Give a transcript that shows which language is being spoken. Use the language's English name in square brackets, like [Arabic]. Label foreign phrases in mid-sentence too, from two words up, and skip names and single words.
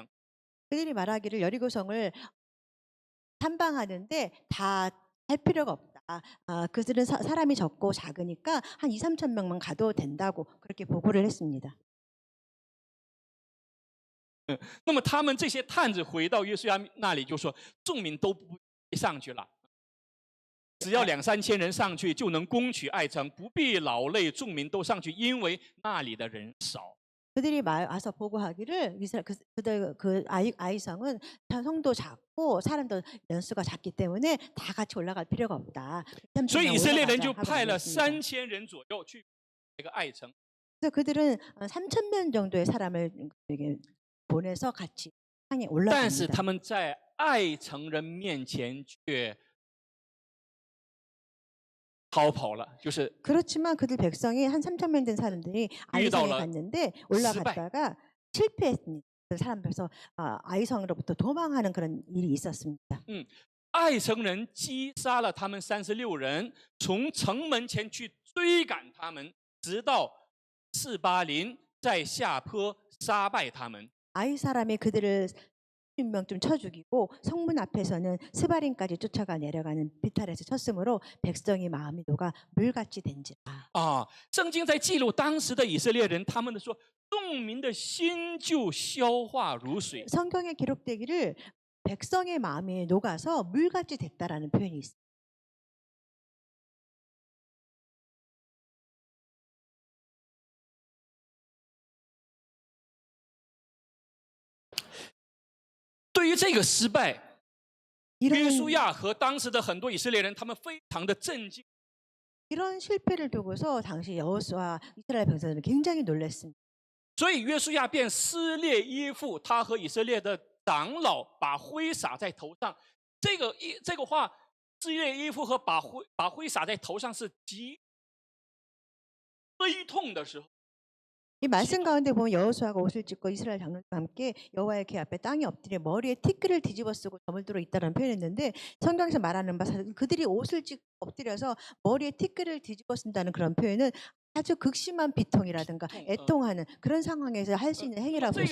[Korean] 그들이 말하기를 여리고성을 탐방하는데 다 할 필요가 없다. 그들은 사람이 적고 작으니까 한 2, 3천 명만 가도 된다고 그렇게 보고를 했습니다. [Chinese] 那么他们这些探子回到约书亚那里，就说：“众民都不必上去了，只要2、3千人上去就能攻取爱城，不必劳累众民都上去，因为那里的人少。” [Korean] 그들이 와서 보고하기를 그들 그 아이성은 성도 작고 사람도 연수가 작기 때문에 다 같이 올라갈 필요가 없다. [Chinese] 所以以色列人就派了3000人左右去那个爱城。 [Korean] 그래서 그들은 3천 명 정도의 사람을 보내서 같이 향해 [Chinese] 但是 [Korean] 올라갑니다. [Chinese] 他们在爱城人面前却逃跑了，就是 [Korean] 그렇지만 그들 백성이 한 3천 명 된 사람들이 아이성에 갔는데 올라갔다가 실패했습니다. 그 사람들에서 아이성으로부터 도망하는 그런 일이 있었습니다. [Chinese] 爱城人击杀了他们36人，从城门前去追赶他们，直到示巴林，在下坡杀败他们。 [Korean] 아이 사람이 그들을 10명쯤 쳐 죽이고 성문 앞에서는 스바린까지 쫓아가 내려가는 비탈에서 쳤으므로 백성의 마음이 녹아 물같이 된지라. [Chinese] 圣经在记录当时的以色列人，他们的说，众民的心就消化如水。 [Korean] 성경에 기록되기를 백성의 마음이 녹아서 물같이 됐다라는 표현이 있습니다. [Chinese] 对于这个失败，约书亚和当时的很多以色列人，他们非常的震惊。 [Korean] 이런 실패를 두고서 당시 여호수아 이스라엘 백성들은 굉장히 놀랐습니다. [Chinese] 所以约书亚便撕裂衣服，他和以色列的长老把灰撒在头上。这个话，撕裂衣服和把灰撒在头上是极悲痛的时候。 [Korean] 이 말씀 가운데 보면 여호수아가 옷을 찢고 이스라엘 장로들과 함께 여호와의 궤 앞에 땅에 엎드려 머리에 티끌을 뒤집어 쓰고 점을 들어 있다는 표현했는데 성경에서 말하는 바 그들이 옷을 찢고 엎드려서 머리에 티끌을 뒤집어 쓴다는 그런 표현은 아주 극심한 비통이라든가 애통하는 그런 상황에서 할 수 있는 행위라고 볼 수